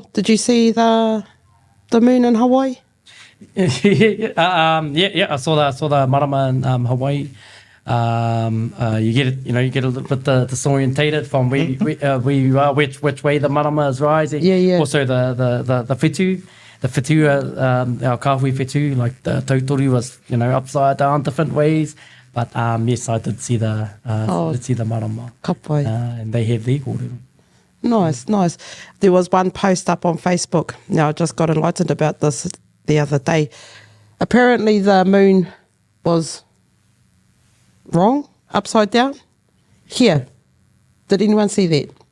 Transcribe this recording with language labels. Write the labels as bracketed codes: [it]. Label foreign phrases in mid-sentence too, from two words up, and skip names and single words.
[en] Did you see the moon in Hawaii? I saw the marama in Hawaii. You get a little bit disorientated from where you are, which way the marama is rising. Yeah. Also the whitu. The whitu, our [mi] kahui whitu, [en] like the tautori was, upside down different ways. But yes, I did see the marama. [mi] Ka pai. [en] And they have their kōrero. Nice. There was one post up on Facebook. Now, I just got enlightened about this the other day. Apparently, the moon was wrong, upside down. Here. Did anyone see that?